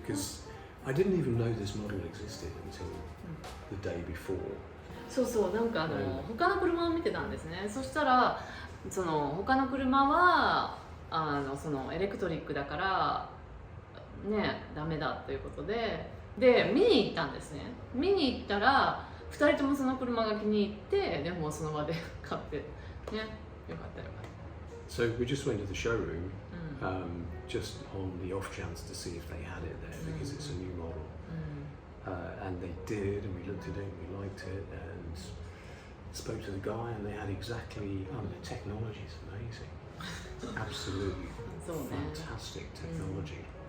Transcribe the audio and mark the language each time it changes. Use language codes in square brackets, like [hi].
[en] Because I didn't even know this model existed until the day before. [ja] そうそう、なんか他の車を見てたんですね。そしたら他の車はエレクトリックだからね、ダメだということで、見に行ったんですね。見に行ったら2人ともその車が気に入って、でもその場で買ってね、よかったよかった。 [en] So we just went to the showroom, just on the off chance to see if they had it there, because it's a new model. And they did, and we looked at it, and we liked it, and spoke to the guy, and they had exactly. The technology is amazing, absolutely fantastic technology.